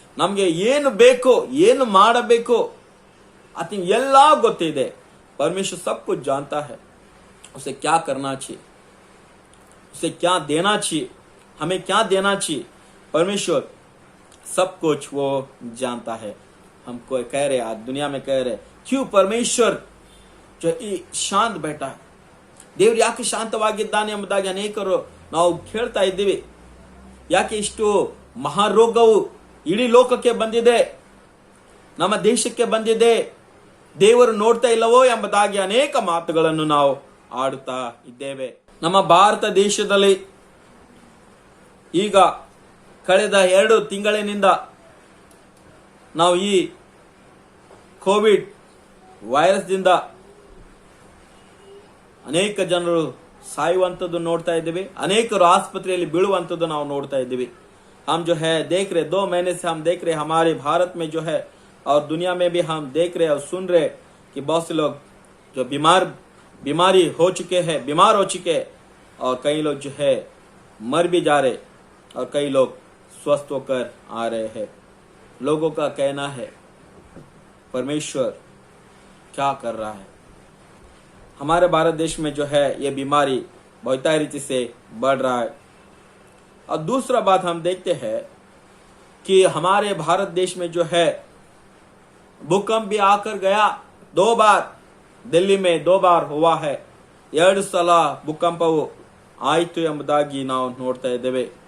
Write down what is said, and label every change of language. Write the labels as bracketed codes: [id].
[kn] ನಮಗೆ ಏನು ಬೇಕೋ, ಏನು ಮಾಡಬೇಕು, आतन ಎಲ್ಲ ಗೊತ್ತಿದೆ. [hi] परमेश्वर सब कुछ जानता है. उसे क्या करना चाहिए, उसे क्या देना चाहिए, हमें क्या देना चाहिए. परमेश्वर सब कुछ वो जानता है. हमको कह रहे आज दुनिया में कह रहे क्यों परमेश्वर जो ಶಾಂತ बैठा है, [kn] ದೇವರು ಯಾಕೆ ಶಾಂತವಾಗಿದ್ದಾನೆ ಎಂಬುದಾಗಿ ಅನೇಕರು ನಾವು ಕೇಳ್ತಾ ಇದ್ದೀವಿ. ಯಾಕೆ ಇಷ್ಟು ಮಹಾರೋಗವು ಇಡೀ ಲೋಕಕ್ಕೆ ಬಂದಿದೆ, ನಮ್ಮ ದೇಶಕ್ಕೆ ಬಂದಿದೆ, ದೇವರು ನೋಡ್ತಾ ಇಲ್ಲವೋ ಎಂಬುದಾಗಿ ಅನೇಕ ಮಾತುಗಳನ್ನು ನಾವು ಆಡುತ್ತಾ ಇದ್ದೇವೆ. ನಮ್ಮ ಭಾರತ ದೇಶದಲ್ಲಿ ಈಗ ಕಳೆದ 2 ತಿಂಗಳಿನಿಂದ ನಾವು ಈ ಕೋವಿಡ್ ವೈರಸ್ ದಿಂದ ಅನೇಕ ಜನರು ಸಾಯುವಂತದ್ದು ನೋಡ್ತಾ ಇದ್ದೀವಿ. ಅನೇಕರು ಆಸ್ಪತ್ರೆಯಲ್ಲಿ ಬೀಳುವಂತದ್ದು ನಾವು ನೋಡ್ತಾ ಇದ್ದೀವಿ. [hi] हम जो है देख रहे 2 महीने से हम देख रहे हमारे भारत में जो है और दुनिया में भी हम देख रहे और सुन रहे कि बहुत से लोग जो बीमारी हो चुके हैं, बीमार हो चुके हैं, और कई लोग जो है मर भी जा रहे और कई लोग स्वस्थ होकर आ रहे हैं. लोगों का कहना है परमेश्वर क्या कर रहा है. हमारे भारत देश में जो है ये बीमारी बहुत रीति से बढ़ रहा है. और दूसरा बात हम देखते हैं कि हमारे भारत देश में जो है भूकंप भी आकर गया 2 बार. दिल्ली में 2 बार हुआ है. [kn] 2 ಸಲ ಭೂಕಂಪವು ಆಯಿತು ಎಂಬುದಾಗಿ ನಾವು ನೋಡ್ತಾ ಇದ್ದೇವೆ.